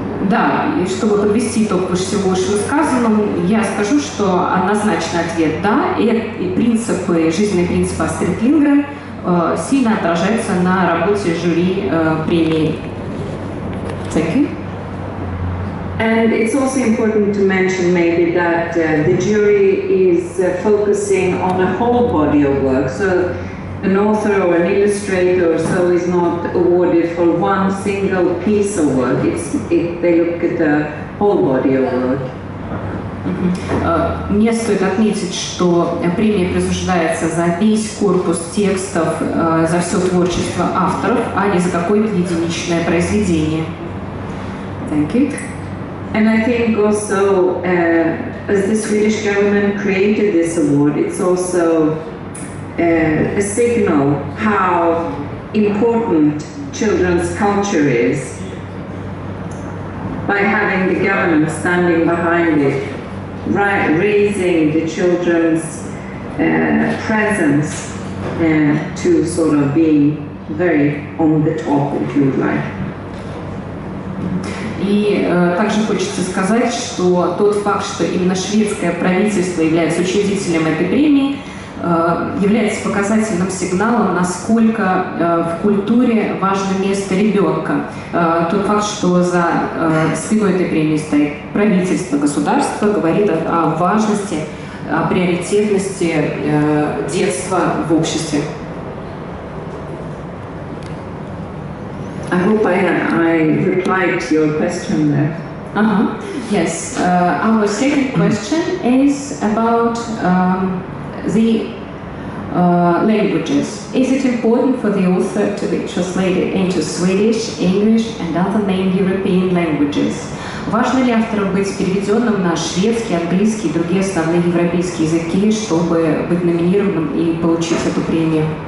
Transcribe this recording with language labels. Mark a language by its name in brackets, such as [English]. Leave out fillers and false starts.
[Russian] Да, и чтобы подвести итог всего вышесказанному, я скажу, что однозначный ответ «да», и принципы, жизненные принципы Астрид Линдгрен сильно отражаются на работе жюри премии. [English] Thank you. And it's also important to mention maybe that the jury is focusing on a whole body of work. So an author or an illustrator or so is not awarded for one single piece of work. They look at the whole body of work. [Russian] Мне стоит отметить, что премия присуждается за весь корпус текстов, за все творчество авторов, а не за какое-то единичное произведение. [English] Thank you. And I think also, as the Swedish government created this award, it's also a signal how important children's culture is by having the government standing behind it, raising the children's presence to sort of be very on the top, if you would like. [Russian] И также хочется сказать, что тот факт, что именно шведское правительство является учредителем этой премии, является показательным сигналом, насколько в культуре важно место ребенка. Тот факт, что за спиной этой премии стоит правительство, государство, говорит о важности, о приоритетности детства в обществе. [English] I hope I replied to your question there. Yes. Our second question is about the languages. Is it important for the author to be translated into Swedish, English and other main European languages? [Russian] Важно ли автору быть переведенным на шведский, английский и другие основные европейские языки, чтобы быть номинированным и получить эту премию?